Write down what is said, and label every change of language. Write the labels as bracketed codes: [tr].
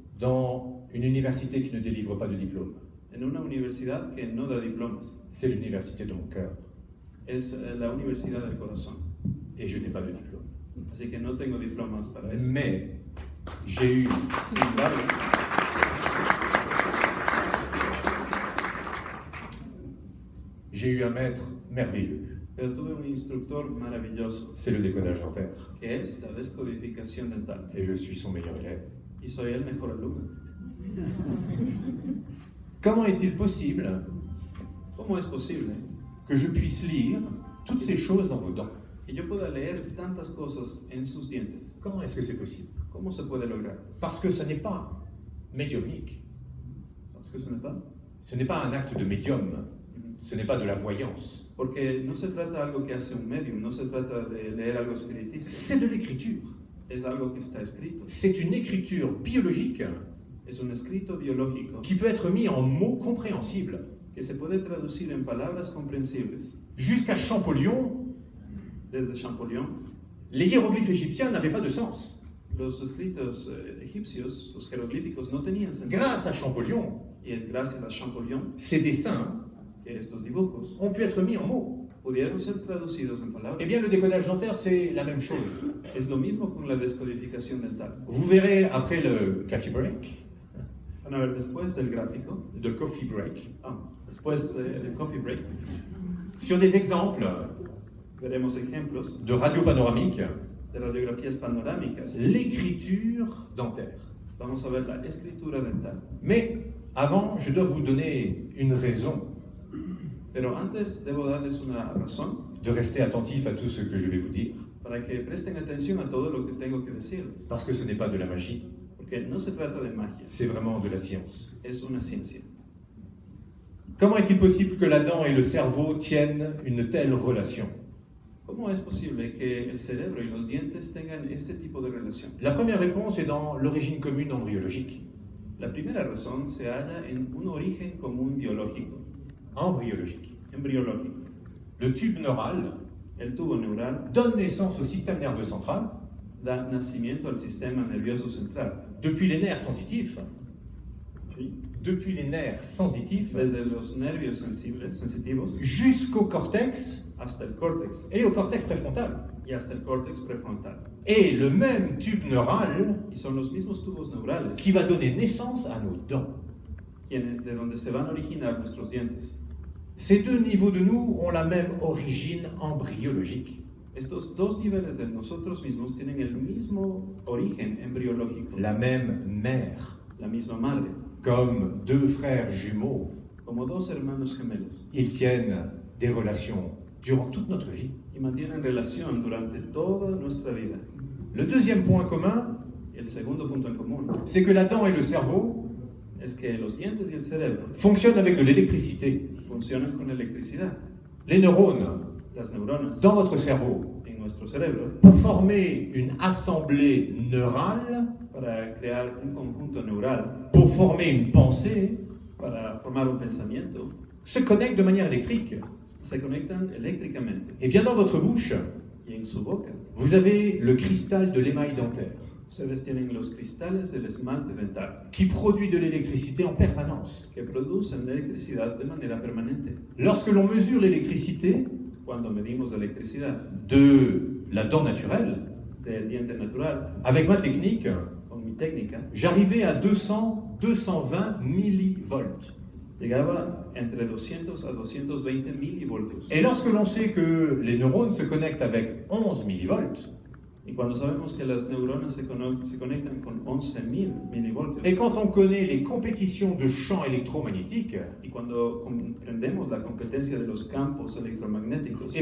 [fr] dans une université qui ne délivre pas de diplôme. [es] en una universidad que no da diplomas. [fr] C'est l'université de mon cœur, [es] Es la universidad del corazón. [fr] et je n'ai pas de diplôme. [es] Así que no tengo diplomas para eso. [fr] Mais j'ai eu [es] Sin embargo, [fr] un maître merveilleux, [es] pero tuve un instructor maravilloso, [fr] c'est le décodage dentaire, [es] que es la descodificación dental. [fr] et je suis son meilleur élève. [es] Y soy el mejor alumno. [fr] Comment est-il possible [es] ¿Cómo es posible [fr] que je puisse lire toutes ces choses dans vos dents? [es] que yo pueda leer tantas cosas en sus dientes? [fr] Comment est-ce que c'est possible? [es] ¿Cómo se puede lograr? [fr] Parce que ce n'est pas médiumnique, Parce que ce n'est pas. ce n'est pas un acte de médium, ce n'est pas de la voyance, [es] Porque no se trata de algo que hace un medium, no se trata de leer algo espiritista. [fr] c'est de l'écriture. [es] Es algo que está escrito. [fr] C'est une écriture biologique [es] Es un escrito biológico [fr] qui peut être mis en mots compréhensibles. [es] que se puede traducir en palabras comprensibles. [fr] Jusqu'à Champollion, [es] Desde Champollion, [fr] les hiéroglyphes égyptiens n'avaient pas de sens. [es] los escritos egipcios, los jeroglíficos, no tenían sentido. [fr] Grâce à Champollion, [es] Y es gracias a Champollion [fr] ces dessins [es] que estos dibujos [fr] ont pu être mis en mots. [es] pudieron ser traducidos en palabras. [fr] Eh bien, le décodage dentaire, c'est la même chose. [es] Es lo mismo con la descodificación dental. [fr] Vous verrez après le coffee break, [es] Van a ver después del gráfico, [fr] de coffee break, [es] después del coffee break, [fr] sur des exemples [es] veremos ejemplos [fr] de radio panoramique, [es] de radiografías panorámicas. [fr] l'écriture dentaire. [es] Vamos a ver la escritura dental. [fr] Mais avant, je dois vous donner une raison [es] Pero antes debo darles una razón [fr] de rester attentif à tout ce que je vais vous dire, [es] para que presten atención a todo lo que tengo que decirles. [fr] parce que ce n'est pas de la magie, [es] Porque no se trata de magia, [fr] c'est vraiment de la science. [es] es una ciencia. [fr] Comment est-il possible que la dent et le cerveau tiennent une telle relation? [es] ¿Cómo es posible que el cerebro y los dientes tengan este tipo de relación? [fr] La première réponse est dans l'origine commune embryologique. [es] La primera razón se halla en un origen común biológico, [fr] Embryologique. [es] embriológico. [fr] Le tube neural [es] El tubo neural [fr] donne naissance au système nerveux central [es] da nacimiento al sistema nervioso central. [fr] depuis les nerfs sensitifs [es] ¿sí? [fr] depuis les nerfs sensitifs [es] Desde los nervios sensitivos [fr] jusqu'au cortex [es] hasta el córtex [fr] et au cortex préfrontal. [es] y hasta el córtex prefrontal. [fr] Et le même tube neural [es] Y son los mismos tubos neurales [fr] qui va donner naissance à nos dents. [es] de donde se van a originar nuestros dientes. [fr] Ces deux niveaux de nous ont la même origine embryologique. [es] Estos dos niveles de nosotros mismos tienen el mismo origen embriológico, [fr] La même mère, [es] la misma madre, [fr] comme deux frères jumeaux. [es] como dos hermanos gemelos, [fr] Ils tiennent des relations durant toute notre vie. [es] y mantienen relación durante toda nuestra vida. [fr] Le deuxième point commun, [es] Y el segundo punto en común [fr] c'est que la dent et le cerveau [es] es que los dientes y el cerebro [fr] fonctionnent avec de l'électricité. [es] funcionan con electricidad. [fr] Les neurones [es] Las neuronas [fr] dans votre cerveau, [es] en nuestro cerebro, [fr] pour former une assemblée neurale, [es] para crear un conjunto neural, [fr] pour former une pensée, [es] para formar un pensamiento, [fr] se connectent de manière électrique. [es] se conectan eléctricamente. [fr] Et bien dans votre bouche, [es] Y en su boca, [fr] vous avez le cristal de l'émail dentaire [es] ustedes tienen los cristales del esmalte dental, [fr] qui produit de l'électricité en permanence. [es] que producen electricidad de manera permanente. [fr] Lorsque l'on mesure l'électricité [es] Cuando medimos la electricidad [fr] de la dent naturelle, [es] del diente natural, [fr] avec ma technique, [es] con mi técnica, [fr] j'arrivais à 200-220 millivolts. [es] llegaba entre 200 a 220 milivoltios. [fr] Et lorsque l'on sait que les neurones se connectent avec 11 millivolts, [es] Y cuando sabemos que las neuronas se conectan con 11.000 milivoltios, [fr] et quand on connaît les compétitions de champs électromagnétiques, [es] y cuando comprendemos la competencia de los campos electromagnéticos,